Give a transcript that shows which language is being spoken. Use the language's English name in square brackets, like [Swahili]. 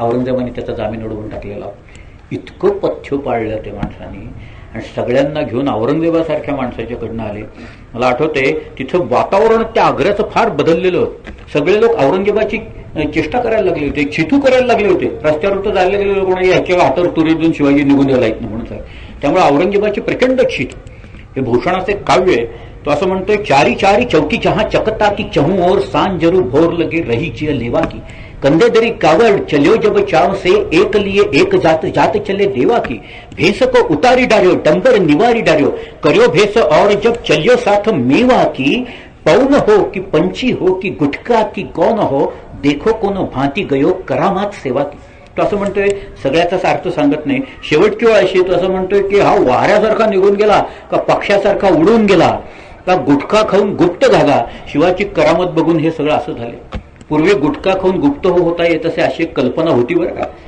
[Marathi] औरंगजेबाने त्याचा जामीन उडवून टाकलेला. इतकं पथ्य पाळलं ते माणसाने आणि सगळ्यांना घेऊन औरंगजेबासारख्या माणसाच्याकडनं आले. मला आठवते तिथं वातावरण त्या आग्र्याचं फार बदललेलं होतं. सगळे लोक औरंगजेबाची चेष्टा करायला लागले होते, चिथू करायला लागले होते. रस्त्यावर तर जायला गेले लोक ह्याच्या हातावर तुरी देऊन शिवाजी निघून गेला येत नाही म्हणून. त्यामुळे औरंगजेबाची प्रचंड चित. हे भूषणाचे काव्य आहे. तो असं म्हणतोय [Braj] चारी चारी चौकी जहां चकता की चहू और सांजरू भोर लगे रही जिय लेवा की कंधे दरी कावड़ चलियो जब चाव से एक लिए एक जात जात चले देवा की भेस को उतारी डार्यो डंबर निवारी डार्यो करियो भेस और जब चलियो साथ मेवा की पौन हो कि पंची हो कि गुटका की कौन हो देखो कोनो भांती गयो करामात सेवा की. [Marathi] तो असं म्हणतोय, सगळ्याचाच अर्थ सांगत नाही. शेवटची वेळ अशी तो असं म्हणतोय की हा वाऱ्यासारखा निघून गेला का पक्षासारखा उडून गेला का गुटखा खाऊन गुप्त झाला. शिवाची करामत बघून हे सगळं असं झालं. पूर्वी गुटखा खाऊन गुप्त होता येत असे अशी कल्पना होती बरं का.